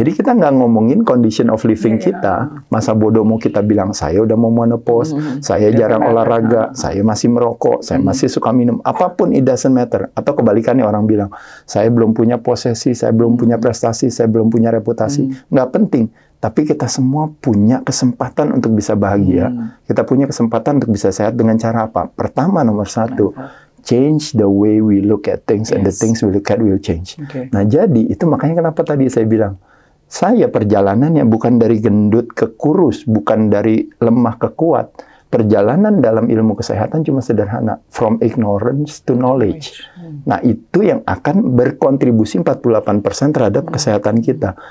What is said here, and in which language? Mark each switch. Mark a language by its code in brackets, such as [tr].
[id] Jadi kita nggak ngomongin [en] condition of living [id] kita, masa bodoh mau kita bilang, saya udah mau menopause, saya jarang olahraga, saya masih merokok, saya masih suka minum, apapun [en] it doesn't matter. [id] Atau kebalikannya orang bilang, saya belum punya posesi, saya belum punya prestasi, saya belum punya reputasi. Nggak penting. Tapi kita semua punya kesempatan untuk bisa bahagia. Kita punya kesempatan untuk bisa sehat dengan cara apa? Pertama, nomor 1, [en] change the way we look at things, and the things we look at will change. [id] Nah, jadi itu makanya kenapa tadi saya bilang, saya perjalanannya bukan dari gendut ke kurus, bukan dari lemah ke kuat. Perjalanan dalam ilmu kesehatan cuma sederhana, [en] from ignorance to knowledge. [id] Nah, itu yang akan berkontribusi 48% terhadap kesehatan kita.